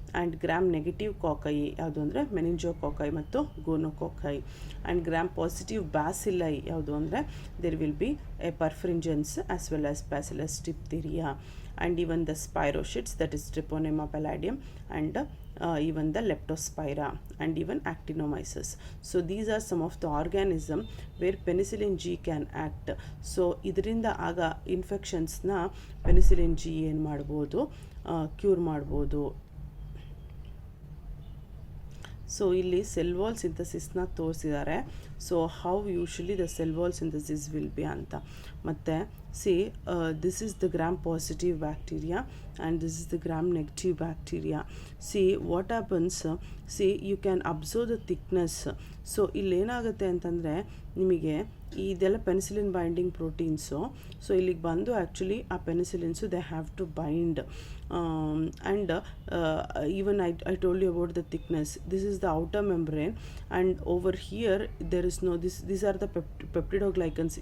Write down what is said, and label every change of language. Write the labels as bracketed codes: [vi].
[kn] And gram negative ಕಾಕೈ ಯಾವುದು ಅಂದರೆ ಮೆನಿಂಜೋಕಾಕೈ ಮತ್ತು ಗೋನೋಕಾಕೈ. [en] and gram positive ಬ್ಯಾಸಿಲೈ [kn] ಯಾವುದು ಅಂದರೆ [en] There will be a perfringens as well as bacillus diphtheria. And even the spirochetes, that is treponema pallidum, and even the leptospira, and even actinomyces. So these are some of the organism where penicillin G can act. [kn] So ಇದರಿಂದ ಆಗ ಇನ್ಫೆಕ್ಷನ್ಸ್ನ penicillin G ಏನು ಮಾಡ್ಬೋದು, cure ಮಾಡ್ಬೋದು. So ಇಲ್ಲಿ cell wall ಸಿಂಥಸಿಸ್ನ ತೋರಿಸಿದ್ದಾರೆ. [en] so how usually the cell wall synthesis will be [kn] ಅಂತ. ಮತ್ತು [en] See, this is the gram positive bacteria and this is the gram negative bacteria. See what happens, see you can observe the thickness. [kn] So ಇಲ್ಲೇನಾಗುತ್ತೆ ಅಂತಂದರೆ ನಿಮಗೆ ಇದೆಲ್ಲ penicillin binding proteins. So ಇಲ್ಲಿಗೆ ಬಂದು actually ಆ ಪೆನಿಸಿಲಿನ್ಸು [en] They have to bind and even I told you about the thickness. This is the outer membrane and over here there is no this are the peptidoglycans.